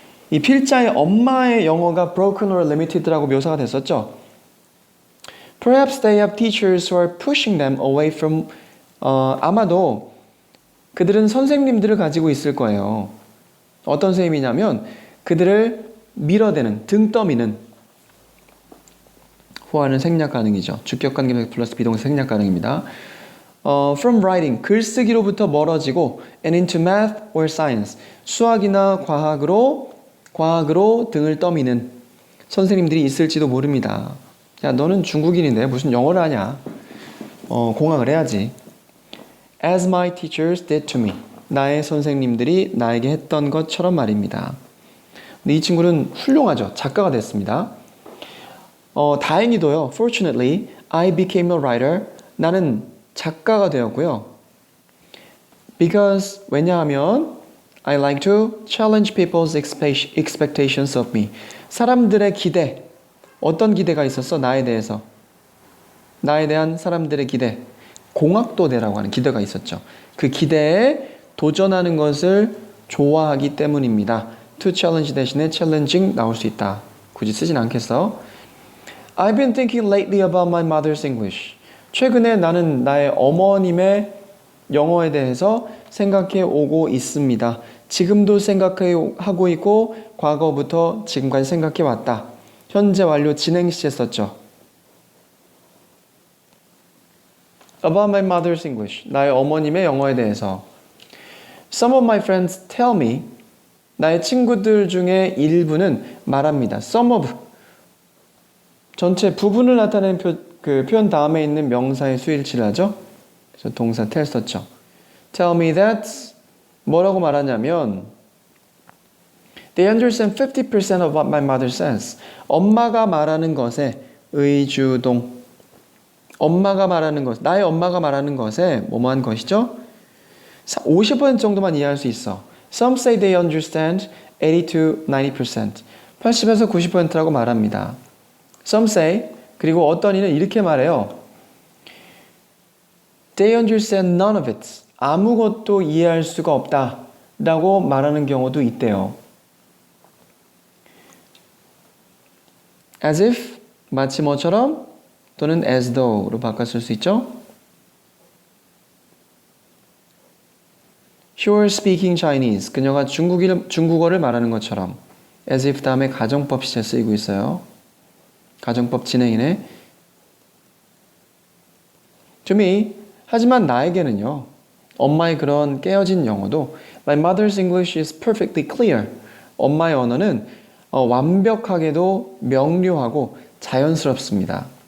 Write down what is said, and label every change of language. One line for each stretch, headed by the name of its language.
Korean: 이 필자의 엄마의 영어가
English: broken or limited
Korean: 라고 묘사가 됐었죠.
English: Perhaps they have teachers who are pushing them away from
Korean: 아마도 그들은 선생님들을 가지고 있을 거예요. 어떤 선생님이냐면 그들을 밀어대는, 등 떠미는 후와는 생략 가능이죠. 주격 관계 플러스 비동사 생략 가능입니다.
English: From writing,
Korean: 글쓰기로부터 멀어지고
English: and into math or science,
Korean: 수학이나 과학으로 등을 떠미는 선생님들이 있을지도 모릅니다. 야, 너는 중국인인데 무슨 영어를 하냐? 공학을 해야지.
English: As my teachers did to me.
Korean: 나의 선생님들이 나에게 했던 것처럼 말입니다. 근데 이 친구는 훌륭하죠. 작가가 됐습니다. 다행히도요.
English: Fortunately, I became a writer.
Korean: 나는 작가가 되었고요.
English: Because
Korean: 왜냐하면
English: I like to challenge people's expectations of me.
Korean: 사람들의 기대. 어떤 기대가 있었어? 나에 대해서. 나에 대한 사람들의 기대. 공학도대라고 하는 기대가 있었죠. 그 기대에 도전하는 것을 좋아하기 때문입니다.
English: To challenge
Korean: 대신에 challenging 나올 수 있다. 굳이 쓰진 않겠어.
English: I've been thinking lately about my mother's English.
Korean: 최근에 나는 나의 어머님의 영어에 대해서 생각해 오고 있습니다. 지금도 생각하고 있고 과거부터 지금까지 생각해 왔다. 현재 완료 진행 시제 썼죠.
English: About my mother's English.
Korean: 나의 어머님의 영어에 대해서.
English: Some of my friends tell me.
Korean: 나의 친구들 중에 일부는 말합니다.
English: Some of.
Korean: 전체 부분을 나타내는 표현 다음에 있는 명사의 수일치를 하죠. 그래서 동사 tell 썼죠.
English: Tell me that.
Korean: 뭐라고 말하냐면
English: They understand 50% of what my mother says.
Korean: 엄마가 말하는 것에 의주동. 엄마가 말하는 것, 나의 엄마가 말하는 것에 뭐뭐한 것이죠? 50% 정도만 이해할 수 있어.
English: Some say they understand 80 to 90%.
Korean: 80에서 90%라고 말합니다.
English: Some say,
Korean: 그리고 어떤 이는 이렇게 말해요.
English: They understand none of it.
Korean: 아무것도 이해할 수가 없다. 라고 말하는 경우도 있대요.
English: As if,
Korean: 마치 뭐처럼, 또는
English: as though
Korean: 로 바꿨을 수 있죠.
English: She was speaking Chinese.
Korean: 그녀가 중국어를 말하는 것처럼. As if 다음에 가정법 시제 쓰이고 있어요. 가정법 진행이네.
English: To me,
Korean: 하지만 나에게는요. 엄마의 그런 깨어진 영어도
English: My mother's English is perfectly clear.
Korean: 엄마의 언어는 완벽하게도 명료하고 자연스럽습니다.